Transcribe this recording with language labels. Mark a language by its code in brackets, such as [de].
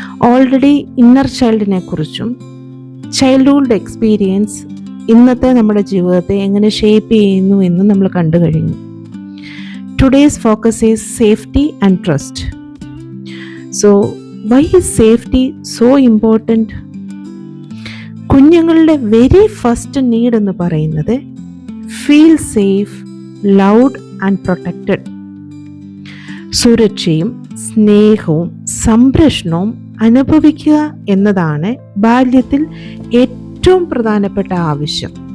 [ml] Already inner ചൈൽഡിനെ കുറിച്ചും childhood experience ഇന്നത്തെ നമ്മുടെ ജീവിതത്തെ എങ്ങനെ ഷേപ്പ് ചെയ്യുന്നു എന്ന് നമ്മൾ കണ്ടു കഴിഞ്ഞു. [en] Today's focus is safety and trust. So why is safety so important? [ml] കുഞ്ഞുങ്ങളുടെ വെരി ഫസ്റ്റ് നീഡ് എന്ന് പറയുന്നത് [en] Feel safe, loved and protected. [ml] സുരക്ഷയും സ്നേഹവും സംരക്ഷണവും അനുഭവിക്കുക എന്നതാണ് ബാല്യത്തിൽ ഏറ്റവും പ്രധാനപ്പെട്ട ആവശ്യം.